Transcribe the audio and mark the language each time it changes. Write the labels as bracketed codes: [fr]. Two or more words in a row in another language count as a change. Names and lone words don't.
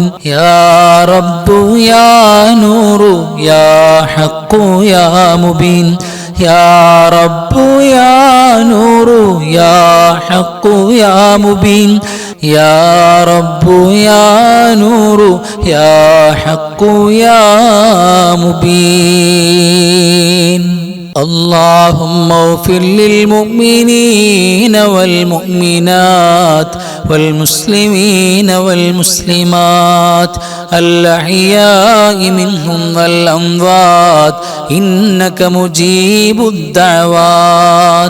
[ar] യാ റബ്ബു യാ നൂറു യാ ഹഖ്ഖു യാ മുബീൻ. യാ റബ്ബു യാ നൂറു യാ ഹഖ്ഖു യാ മുബീൻ. യാ റബ്ബു യാ നൂറു യാ ഹഖ്ഖു യാ മുബീൻ. اللهم اغفر للمؤمنين والمؤمنات والمسلمين والمسلمات الأحياء منهم والأموات إنك مجيب الدعوات.